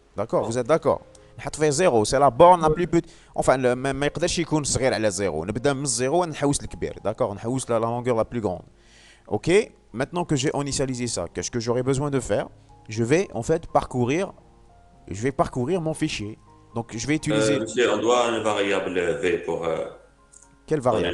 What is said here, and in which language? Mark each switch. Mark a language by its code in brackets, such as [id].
[fr] D'accord, vous êtes d'accord? [ar] نحط فيه 0, [fr] c'est la borne la plus petite. [ar] Enfin, ما يقدرش يكون صغير على 0. نبدا من 0 ونحوس الكبير. [fr] D'accord, [ar] نحوس [fr] la longueur la plus grande. Ok, maintenant que j'ai initialisé ça, qu'est-ce que j'aurai besoin de faire? Je vais en fait parcourir mon fichier. Donc je vais utiliser. Monsieur, on doit une variable V pour Quelle donner variable?